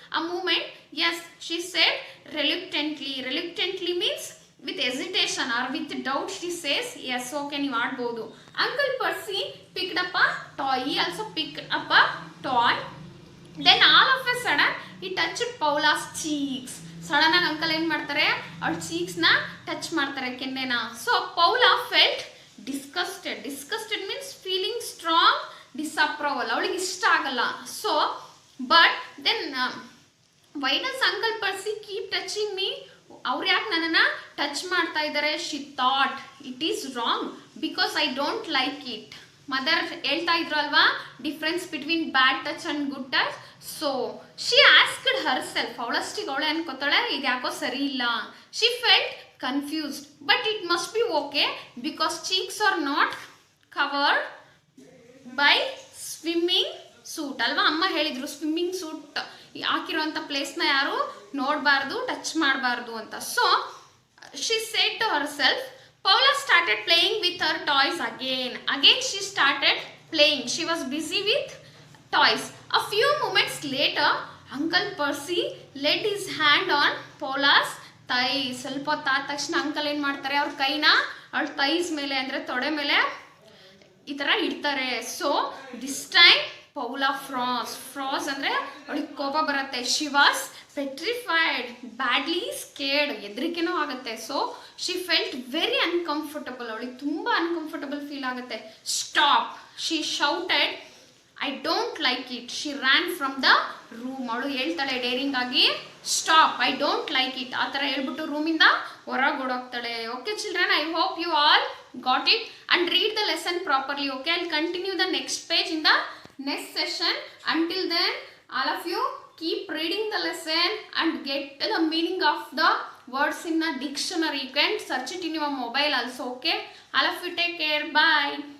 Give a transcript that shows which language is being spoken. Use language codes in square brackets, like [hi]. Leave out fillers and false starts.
[en] A moment, yes, she said reluctantly. Reluctantly means with hesitation or with doubt she says, yes, okay, [kn] ನೀವು ಆಡ್ಬೋದು. [en] Uncle Percy picked up a toy. He also picked up a toy. Then all of a sudden, he touched Paula's cheeks. [kn] Sudden ಆಗಿ uncle ಏನು ಮಾಡ್ತಾರೆ, ಅವಳ ಚೀಕ್ಸ್ನ touch ಮಾಡ್ತಾರೆ, ಕೆನ್ನೆನ. [en] So Paula felt disgusted. Disgusted means feeling strong disapproval. [kn] ಅವಳಿಗೆ ಇಷ್ಟ ಆಗಲ್ಲ. [en] So but then why does uncle Percy keep touching me? [kn] ಅವ್ರು ಯಾಕೆ ನನ್ನನ್ನು ಟಚ್ ಮಾಡ್ತಾ ಇದ್ದಾರೆ? [en] She thought it is wrong because I don't like it. Mother [kn] ಹೇಳ್ತಾ ಇದ್ರು ಅಲ್ವಾ, [en] Difference between bad touch and good touch. So she asked herself, [kn] ಅವಳಷ್ಟಿಗೆ ಅವಳೆ ಅನ್ಕೋತಾಳೆ ಇದು ಯಾಕೋ ಸರಿ ಇಲ್ಲ. [en] She felt confused, but it must be okay because cheeks are not covered by swimming suit ಅಲ್ವಾ. [kn] ಅಮ್ಮ ಹೇಳಿದ್ರು ಸ್ವಿಮ್ಮಿಂಗ್ ಸೂಟ್ ಹಾಕಿರುವಂಥ ಪ್ಲೇಸ್ನ ಯಾರು ನೋಡಬಾರ್ದು, ಟಚ್ ಮಾಡಬಾರ್ದು ಅಂತ. [en] So she said to herself. Paula started playing with her toys again. Again she started playing. She was busy with toys. A few moments later, Uncle Percy laid his hand on Paula's thigh. [kn] ಸ್ವಲ್ಪ ಹೊತ್ತಾದ ತಕ್ಷಣ uncle ಏನು ಮಾಡ್ತಾರೆ, ಅವ್ರ ಕೈನ ಅವಳ thighs ಮೇಲೆ ಅಂದರೆ ತೊಡೆ ಮೇಲೆ ಈ ಥರ ಇಡ್ತಾರೆ. [en] so this time Paula cross [kn] ಅಂದರೆ ಅವಳಿಗೆ ಕೋಪ ಬರುತ್ತೆ. [en] she was petrified, badly scared, [kn] ಹೆದರಿಕೆನೂ ಆಗುತ್ತೆ. [en] so she felt very uncomfortable, [kn] ಅವಳಿಗೆ ತುಂಬ ಅನ್ಕಂಫರ್ಟಬಲ್ ಫೀಲ್ ಆಗುತ್ತೆ. [en] Stop, she shouted I don't like it. She ran from the room. [kn] ಅವಳು ಹೇಳ್ತಾಳೆ ಡೇರಿಂಗ್ ಆಗಿ [en] stop I don't like it [kn] ಆ ಥರ ಹೇಳ್ಬಿಟ್ಟು ರೂಮಿಂದ ಹೊರಗೆ ಓಡೋಗ್ತಾಳೆ. [en] Okay children, I hope you all got it and read the lesson properly. Okay, I'll continue the next page in the next session. Until then, all of you keep reading the lesson and get the meaning of the words in the dictionary. You can search it in your mobile also. Okay, all of you take care. Bye.